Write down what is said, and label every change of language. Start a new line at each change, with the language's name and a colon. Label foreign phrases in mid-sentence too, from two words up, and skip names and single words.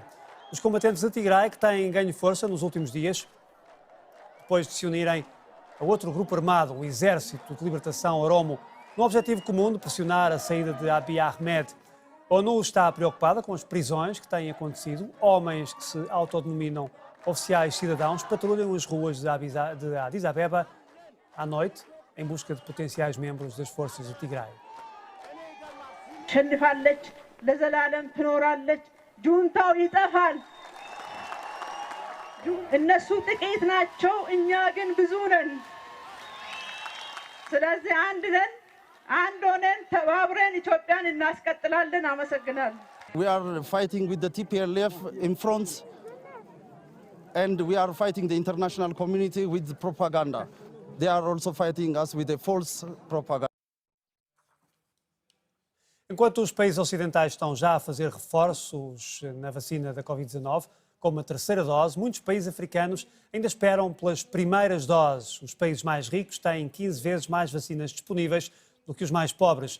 Portuguese: Os combatentes de Tigray, que têm ganho força nos últimos dias, depois de se unirem a outro grupo armado, o Exército de Libertação Oromo, no objetivo comum de pressionar a saída de Abiy Ahmed. A ONU está preocupada com as prisões que têm acontecido. Homens que se autodenominam oficiais cidadãos patrulham as ruas de Addis Abeba à noite em busca de potenciais membros das forças de Tigray.
Amharic: ጁንታው ይጠፋል። እነሱ ጥቂት ናቸው፣ እኛ ግን ብዙ ነን። ስለዚህ አንድ ነን፣ አንድ ሆነን ተባብረን ኢትዮጵያን እናስቀጥላለን። አመሰግናለሁ።
English: We are fighting with the TPLF in front, and we are fighting the international community with propaganda. They are also fighting us with a false propaganda.
Portuguese: Enquanto os países ocidentais estão já a fazer reforços na vacina da Covid-19, como a terceira dose, muitos países africanos ainda esperam pelas primeiras doses. Os países mais ricos têm 15 vezes mais vacinas disponíveis do que os mais pobres.